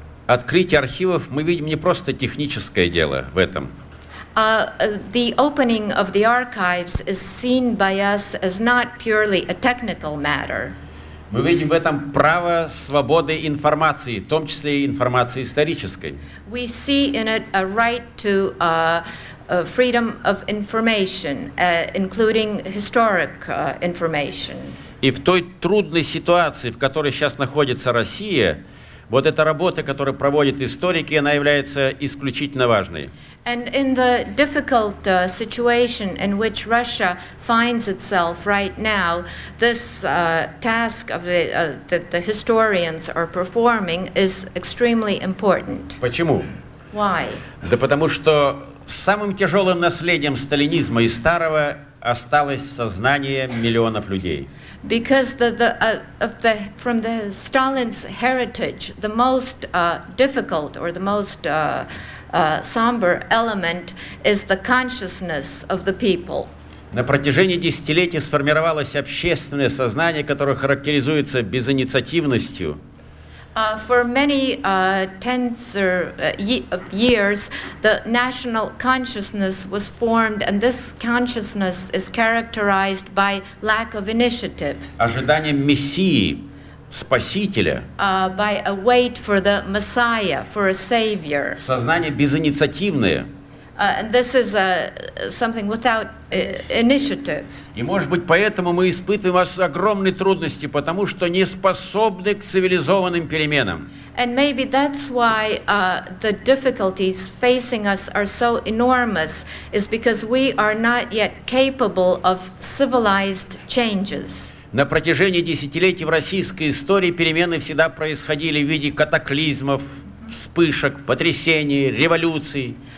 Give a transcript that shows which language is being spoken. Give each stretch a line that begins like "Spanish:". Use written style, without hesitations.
Russian: Открытие архивов мы видим не просто техническое дело в этом.
English: The opening of the archives is seen by us as not purely a technical matter.
Russian: Мы видим в этом право свободы информации, в том числе и информации исторической.
English: We see in it a right to freedom of information, including historic information.
Russian: И в той трудной ситуации, в которой сейчас находится Россия, вот эта работа, которую проводят историки, она является исключительно важной.
English: And in the difficult situation in which Russia finds itself right now, this task of that the historians are performing is extremely important.
Russian: Почему?
English: Why?
Russian: Да потому что самым тяжелым наследием сталинизма и старого осталось сознание миллионов людей.
English: Because from the Stalin's heritage, the most difficult or the most somber element is the consciousness of the people.
Russian: На протяжении десятилетий сформировалось общественное сознание, которое характеризуется безинициативностью.
English: For many tens of years, the national consciousness was formed, and this consciousness is characterized by lack of initiative.
Russian: Ожиданием мессии, спасителя.
English: By a wait for the Messiah, for a savior.
Russian: Сознание безинициативное.
English: And this is something without initiative.
Russian: И, может быть, поэтому мы испытываем огромные трудности, потому что не способны к цивилизованным переменам.
English: And maybe that's why the difficulties facing us are so enormous, is because we are not yet capable of civilized changes.
Russian: На протяжении десятилетий в российской истории перемены всегда происходили в виде катаклизмов, вспышек, потрясений, революций.